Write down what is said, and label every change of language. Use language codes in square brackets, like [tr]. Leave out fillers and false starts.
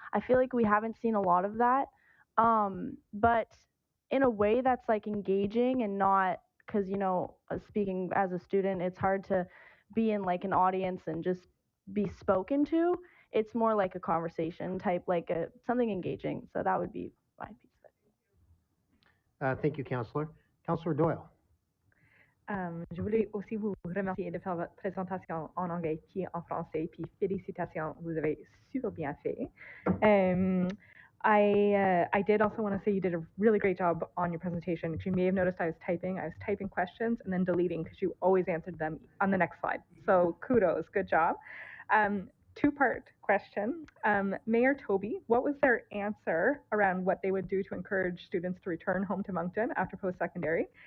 [en] I feel like we haven't seen a lot of that. But in a way that's like engaging and not, because, you know, speaking as a student, it's hard to be in like an audience and just be spoken to. It's more like a conversation type, like something engaging. So that would be my piece. Thank you, Councillor. Councillor Doyle. [fr] Je voulais aussi vous remercier de faire votre présentation en anglais qui est en français, puis félicitations, vous avez super bien fait. [en] I did also want to say you did a really great job on your presentation. You may have noticed I was typing questions and then deleting because you always answered them on the next slide. So kudos, good job. Two-part question. Mayor Toby, what was their answer around what they would do to encourage students to return home to Moncton after post-secondary?